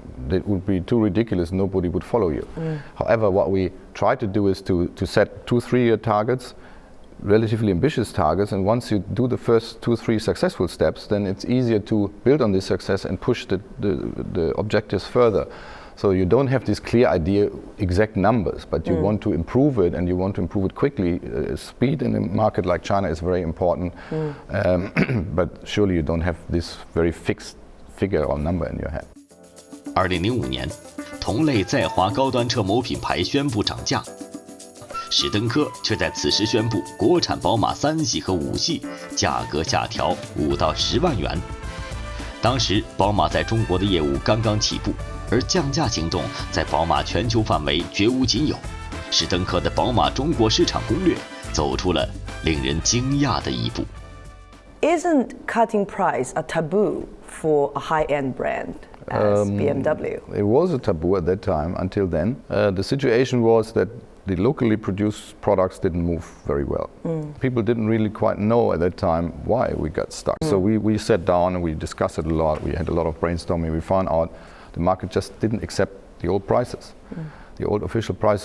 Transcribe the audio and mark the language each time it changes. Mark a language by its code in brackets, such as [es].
[en] That would be too ridiculous, nobody would follow you. However, what we try to do is to set 2-3 year targets, relatively ambitious targets, and once you do the first 2-3 successful steps, then it's easier to build on this success and push the objectives further. So you don't have this clear idea, exact numbers, but you want to improve it, and you want to improve it quickly. Speed in a market like China is very important, but surely you don't have this very fixed figure or number in your head. [zh] 2005年，同类在华高端车某品牌宣布涨价。史登科却在此时宣布，国产宝马3系和5系价格下调5到10万元。当时宝马在中国的业务刚刚起步，而降价行动在宝马全球范围绝无仅有。史登科的宝马中国市场攻略走出了令人惊讶的一步。 [en] Isn't cutting price a taboo for a high-end brand as BMW? It was a taboo at that time. Until then, the situation was that the locally produced products didn't move very well. People didn't really quite know at that time why we got stuck. So we sat down and we discussed it a lot. We had a lot of brainstorming. We found out the market just didn't accept the old prices, the old official prices.